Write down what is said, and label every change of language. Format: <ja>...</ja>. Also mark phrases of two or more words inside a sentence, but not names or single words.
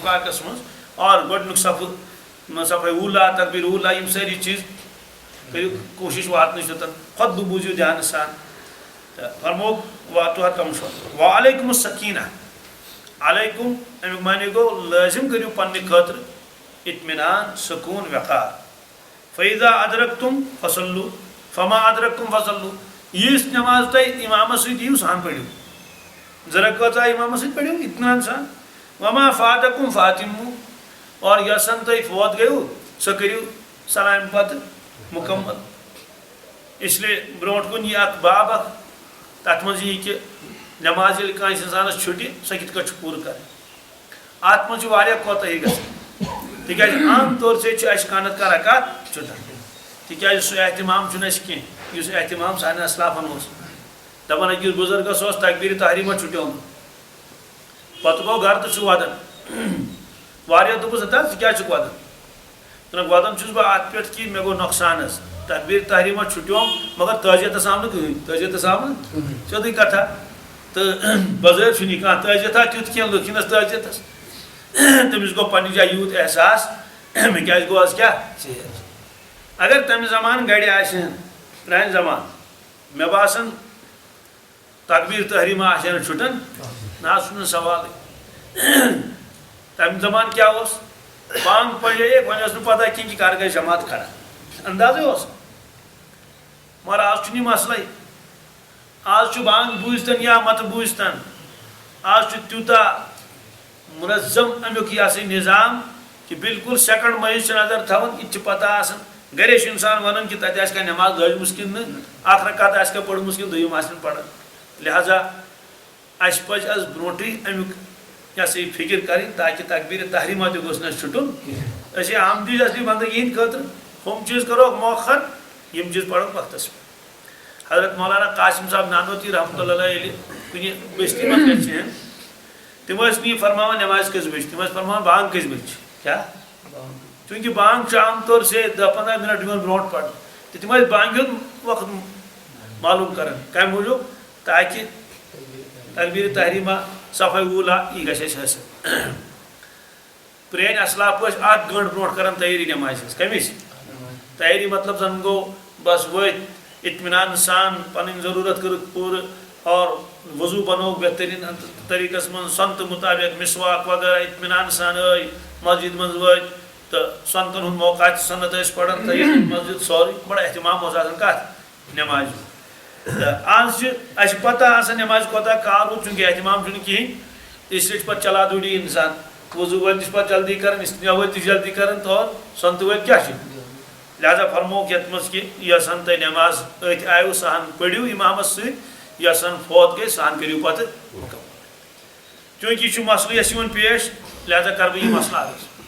<ks>پاکس منٛز اور گۄڈنیُک صفہٕ اوٗلا تکبیٖر اوٗلا یِم سٲری چیٖز کٔرِو کوٗشِش واتنٕچ توٚتن خۄطبہٕ بوٗزِو دھیانہٕ سان تہٕ فرموکھ</ks> <ar>واتوها تمشون وعلیکم السکیٖنہ علیکم</ar> <ks>امیُک معنی گوٚو لٲزِم کٔرِو پننہِ خٲطرٕ اطمینان سکوٗن وقار</ks> <ar>فاذا ادرکتم فصلوا فما ادرکتم فصلوا</ar> <ks>یِژھ نماز تۄہہِ اِمامس سۭتۍ یِیِو سُہ ہن پٔرِو زٕ رکٲژ آیہِ اِمامس سۭتۍ پٔرِو اطمینان سان</ks> <ar>وما فاتکم فاتموا</ar> <ks>اور یۄس زن تۄہہِ فوت گٔیوٕ سۄ کٔرِو سلامہِ پتہٕ مُکمل</ks> <ur>اس لیے</ur> <ks>برونٛٹھ کُن یی اکھ باب اکھ تتھ منٛز یی کہِ نماز ییٚلہِ کٲنٛسہِ انسانس چھُٹہِ سۄ کِتھ کٲٹھۍ چھِ پوٗرٕ کرٕنۍ اتھ منٛز چھُ واریاہ کوتٲہی گژھان تِکیٛازِ</ks> <ur>عام طور سے</ur> <ks>چھُ اسہِ کانٛہہ نتہٕ کانٛہہ رکات چھُٹان تِکیٛازِ سُہ احتِمام چھُنہٕ اسہِ کینٛہہ یُس احتِمام سانٮ۪ن اسلافن اوس دپان أکِس بُزرگس اوس تکبیٖر تحریٖمہ چھُٹیومُت پتہٕ گوٚو گرٕ تہٕ چھُ ودان واریاہ دوٚپُس ہتا ژٕ کیٛازِ چھُکھ ودان دوٚپُن ودان چھُس بہٕ اتھ پٮ۪ٹھ کہِ مےٚ گوٚو نۄقصان حظ تکبیٖر تحریٖمہ چھُٹیوم مگر تعزیتس آو نہٕ کٕہٕنۍ تعزیتس آو نہٕ سیوٚدُے کتھا تہٕ بظٲہر چھُنہٕ یہِ کانٛہہ تعزیتھا تیُتھ کینٛہہ لُکھ یِنس تعزیتس تمس گو پنہ جائے یوت احساس میں کیا گو آز کیا اگر تمہ زمان گڑِ آسن پرانہِ زمان مے باسان تکبیر تحریمہ آسن چھٹن نا سن سوال تمہ زمان کیا اس بانگ پڑے وۄنۍ ٲس نہٕ پتہ کِہیٖنۍ کہِ کر گژھِ جماعت کھڑا اندازے اوس مگر آز چھُنہٕ یہِ مسلے آز چھُ بانگ بوٗزتن یا مت بوٗزتن آز چھُ تیوٗتاہ منظم امیُک یہِ ہسا نظام کہ بالکل سیکنڈ مٔنٛزۍ چھِ نظر تھاوان یہِ تہِ چھِ پتہ آسان گرے چھُ اِنسان ونان کہ تتہِ آسہِ کانٛہہ نٮ۪ماز لٲجمٕژ کِنہٕ نہٕ اکھ رکعت آسہِ کانٛہہ پٔرمٕژ کِنہٕ دوٚیِم آسن پران لہذا اَسہِ پزِ آز برونٛٹھٕے امیُک یہ ہسا یہ فکر کریں تاکہ تکبیر تحریمہ تہِ گوٚژھ نہٕ اَسہِ چھُٹُن أسۍ آمدی اصلی بندگی ہٕنٛدِ خٲطرٕ ہُم چیٖز کروکھ مؤخر یِم چیٖز پرو وقتس پٮ۪ٹھ حضرت مولانا قاسم صاحب نانوتی</ks> <ar>رحمۃ اللہ علیہ</ar> <ks>ییٚلہِ کُنہِ بستی منٛز گژھِ تم ٲسۍ نہٕ یہِ فرماوان نٮ۪مازِ کٔژِ بجہِ تم ٲسۍ فرماوان بانگ کٔژِ بجہِ چھِ کیٛاہ چوٗنٛکہِ بانگ چھُ</ks> <ur>عام طور سے</ur> <ks>10-15 منٹ یِوان برونٛٹھ پرنہٕ تہٕ تم ٲسۍ بانگہِ ہُنٛد وقت معلوٗم کران کمہِ موٗجوٗب تاکہِ تکبیر تحریمہ صفحہ اوٗلا یہِ گژھِ اَسہِ حٲصِل پرٛٲنۍ اسلاف ٲسۍ 1 گٲنٛٹہٕ برونٛٹھ کران تیٲری نٮ۪مازِ ہٕنٛز کمِچ تیٲری مطلب زن گوٚو بس ؤتھۍ اطمینان سان پنٕنۍ ضروٗرت کٔرٕکھ پوٗرٕ اور وضوٗ بنووُکھ بہتریٖن طریٖقس منٛز سۄنتہٕ مُطابق مسواک وغیرہ اطمینان سان ٲے مسجد منٛز وٲتۍ تہٕ سۄنتن ہُنٛد موقع سنت ٲسۍ پران تیٲری مسجد سورُے بڑٕ احتمام اوس آسان کتھ نٮ۪مازِ تہٕ آز چھِ اَسہِ پتہ آسان نٮ۪مازِ کوتاہ کال روٗد چوٗنٛکہِ احتمام چھُنہٕ کِہیٖنۍ اِسلیے چھِ پتہٕ چلا دوٗری اِنسان وضوٗ وٲلۍ تہِ چھِ پتہٕ جلدی کران استنجا وٲلۍ تہِ چھِ جلدی کران تو سۄنتہٕ وٲلۍ کیٛاہ چھِ لہذا فرمووُکھ یتھ منٛز کہِ یۄس ہن تۄہہِ نٮ۪ماز أتھۍ آیوٕ سۄ ہن پٔرِو اِمامس سۭتۍ یۄس ہن فوت گٔے سۄ ہن کٔرِو پتہٕ چوٗنٛکہِ یہِ چھُ مسلہٕ یۄس یِوان پیش لہذا کرٕ بہٕ یہِ مسلہٕ عرض</ks>